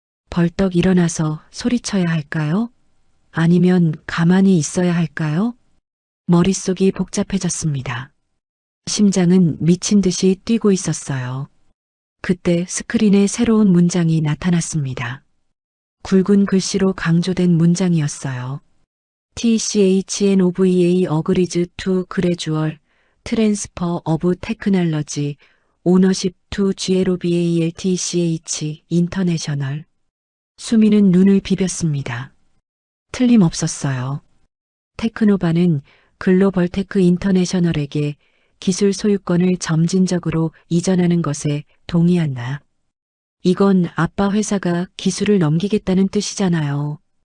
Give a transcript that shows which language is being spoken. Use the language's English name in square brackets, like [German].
[Korean] 벌떡 일어나서 소리쳐야 할까요? 아니면 가만히 있어야 할까요? 머릿속이 복잡해졌습니다. 심장은 미친 듯이 뛰고 있었어요. 그때 스크린에 새로운 문장이 나타났습니다. 굵은 글씨로 강조된 문장이었어요. [English] TCHNOVA agrees to gradual transfer of technology ownership to GLOBALTCH International. [Korean] 수민은 눈을 비볐습니다. 틀림없었어요. 테크노바는 글로벌테크 인터내셔널에게 기술 소유권을 점진적으로 이전하는 것에 동의한다. 이건 아빠 회사가 기술을 넘기겠다는 뜻이잖아요.